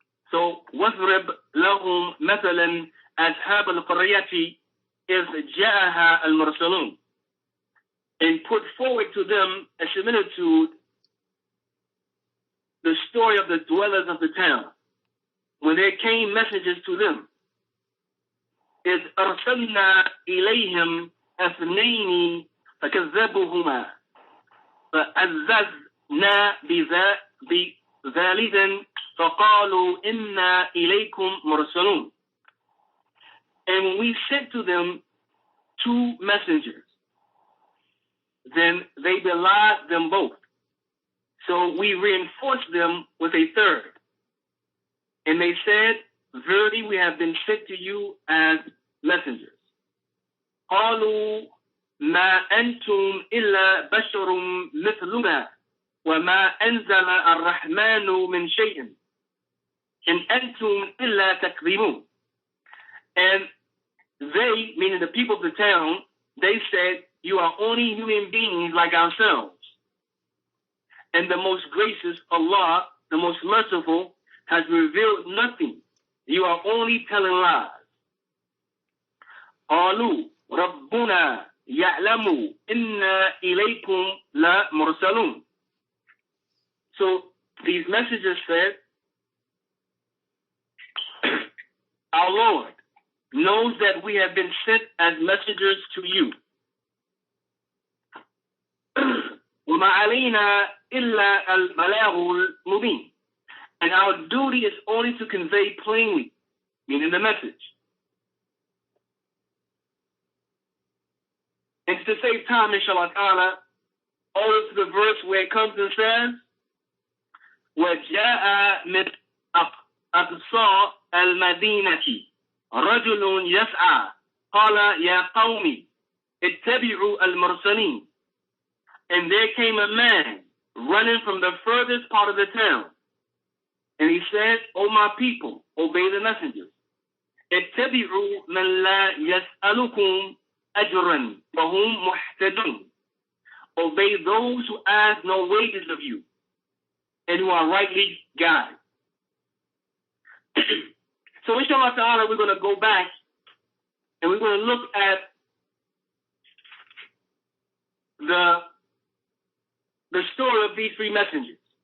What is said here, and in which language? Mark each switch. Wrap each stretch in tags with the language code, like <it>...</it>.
<ar>So واضرب لهم مثلا أصحاب القرية إذ جاءها المرسلون.</ar> <en>And put forward to them a similitude, the story of the dwellers of the town, when there came messengers to them.</en> <ar>إذ أرسلنا إليهم اثنين فكذبوهما فعززنا بثالث فقالوا إنا إليكم مرسلون.</ar> <en>And we sent to them two messengers, then they belied them both. So we reinforced them with a third. And they said, verily we have been sent to you as messengers.</en> <ar>قالوا ما أنتم إلا بشر مثلنا وما أنزل الرحمن من شيء إن أنتم إلا تكذبون.</ar> <en>And they, meaning the people of the town, they said, you are only human beings like ourselves. And the most gracious Allah, the most merciful, has revealed nothing. You are only telling lies.</en> <ar>قالوا ربنا يعلم إنا إليكم لا مرسلون.</ar> <en>So these messengers said, our Lord knows that we have been sent as messengers to you.</en> <ar>وما علينا إلا البلاغ المبين.</ar> <en>And our duty is only to convey plainly, meaning the message. And to save time, inshallah ta'ala, over to the verse where it comes and says,</en> <ar>وَجَاءَ مِنْ أَقْصَى الْمَدِينَةِ رَجُلٌ يَسْعَى قَالَ يَا قَوْمِ اتَّبِعُوا الْمُرْسَلِينَ</ar> <en>And there came a man running from the furthest part of the town. And he said, O my people, obey the messengers.</en> <ar>اتبعوا من لا يسألكم أجرا وهم محتدون.</ar> <en>Obey those who ask no wages of you and who are rightly guided. So inshallah ta'ala, we're going to go back and we're going to look at the story of these three messengers.</en>